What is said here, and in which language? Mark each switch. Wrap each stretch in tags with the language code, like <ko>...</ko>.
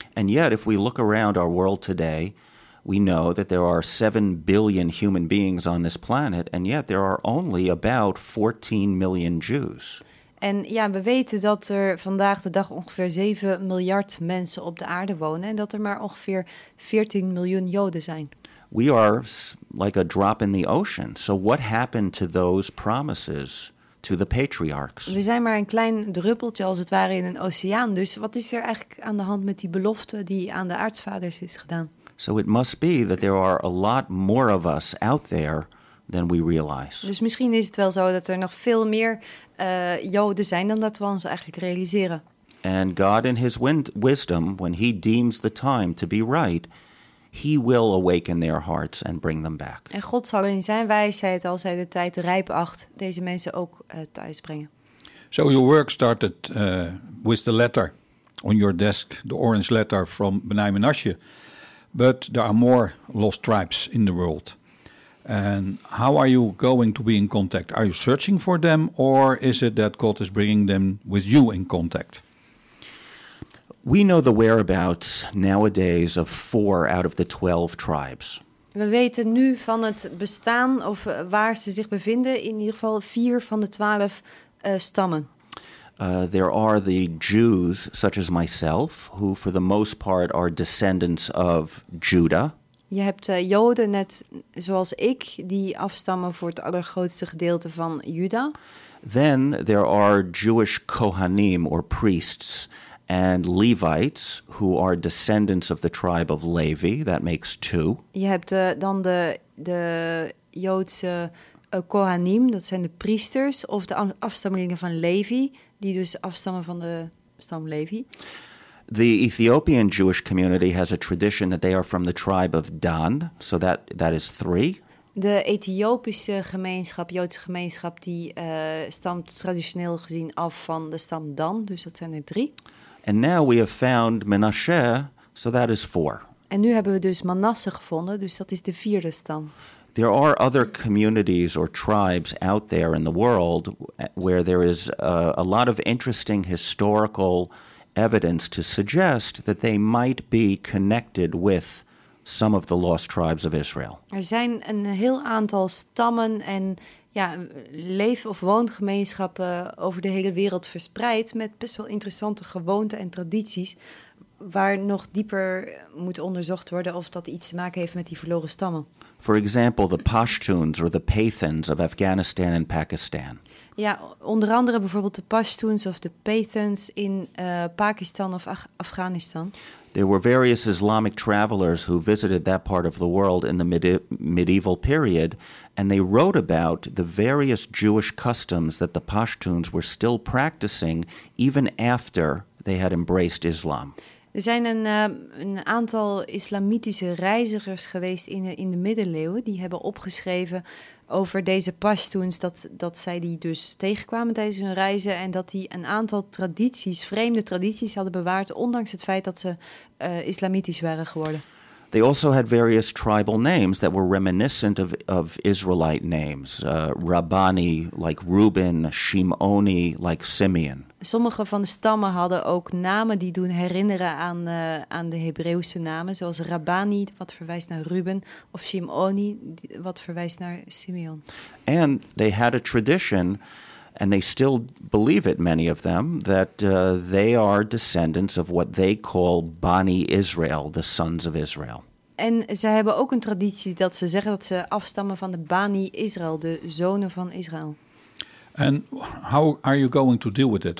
<en>And yet, if we look around our world today, we know that there are 7 billion human beings on this planet, and yet there are only about 14 million Jews.</en> <nl>En ja, we weten dat er vandaag de dag ongeveer 7 miljard mensen op de aarde wonen en dat er maar ongeveer 14 miljoen Joden zijn.</nl> <en>we are like a drop in the ocean. So what happened to those promises to the patriarchs?</en> <nl>We zijn maar een klein druppeltje als het ware in een oceaan. Dus wat is er eigenlijk aan de hand met die belofte die aan de aartsvaders is gedaan?</nl> <en>So it must be that there are a lot more of us out there than we realize.</en> <nl>Dus misschien is het wel zo dat er nog veel meer Joden zijn dan dat we ons eigenlijk realiseren.</nl> <en>And God in his wisdom, when he deems the time to be right, he will awaken their hearts and bring them back.</en> <nl>En God zal in zijn wijsheid, als hij de tijd rijp acht, deze mensen ook thuis brengen.</nl> <en>So your work started with the letter on your desk, the orange letter from Bnei Menashe. But there are more lost tribes in the world. And how are you going to be in contact? Are you searching for them, or is it that God is bringing them with you in contact? We know the whereabouts nowadays of 4 out of the 12 tribes.</en> <nl>We weten nu van het bestaan of waar ze zich bevinden in ieder geval 4 van de 12 stammen.</nl> <en>There are the Jews such as myself who for the most part are descendants of Judah.</en> <nl>Je hebt Joden net zoals ik die afstammen voor het allergrootste gedeelte van Juda.</nl> <en>Then there are Jewish Kohanim or priests. And Levites, who are descendants of the tribe of Levi, that makes 2.</en> <nl>Je hebt dan de Joodse Kohanim, dat zijn de priesters, of de afstammelingen van Levi, die dus afstammen van de stam Levi.</nl> <en>The Ethiopian Jewish community has a tradition that they are from the tribe of Dan, so that is 3.</en> <nl>De Ethiopische gemeenschap, Joodse gemeenschap, die stamt traditioneel gezien af van de stam Dan, dus dat zijn 3.</nl> <en>And now we have found Menashe, so that is 4.</en> <nl>En nu hebben we dus Manasse gevonden, dus dat is de vierde stam.</nl> <en>There are other communities or tribes out there in the world where there is a lot of interesting historical evidence to suggest that they might be connected with some of the lost tribes of Israel.</en> <nl>Er zijn een heel aantal stammen en ja, leef- of woongemeenschappen over de hele wereld verspreid met best wel interessante gewoonten en tradities waar nog dieper moet onderzocht worden of dat iets te maken heeft met die verloren stammen.</nl> <en>For example, the Pashtuns or the Pathans of Afghanistan and Pakistan.</en> <nl>Ja, onder andere bijvoorbeeld de Pashtuns of de Pathans in Pakistan of Afghanistan.</nl> <en>There were various Islamic travelers who visited that part of the world in the medieval period, and they wrote about the various Jewish customs that the Pashtuns were still practicing even after they had embraced Islam.</en> <nl>Er zijn een aantal islamitische reizigers geweest in de middeleeuwen die hebben opgeschreven over deze Pashtuns, dat zij die dus tegenkwamen tijdens hun reizen en dat die een aantal tradities, vreemde tradities, hadden bewaard, ondanks het feit dat ze islamitisch waren geworden.</nl> <en>They also had various tribal names that were reminiscent of Israelite names. Rabbani, like Reuben, Shimoni, like Simeon.</en> <nl>Sommige van de stammen hadden ook namen die doen herinneren aan de Hebreeuwse namen, zoals Rabbani, wat verwijst naar Reuben, of Shimoni, wat verwijst naar Simeon.</nl> <en>And they had a tradition, and they still believe it, many of them, that they are descendants of what they call Bani Israel, the sons of Israel.</en> <nl>En ze hebben ook een traditie dat ze zeggen dat ze afstammen van de Bani Israel, de zonen van Israël.</nl> <en>And how are you going to deal with it?</en>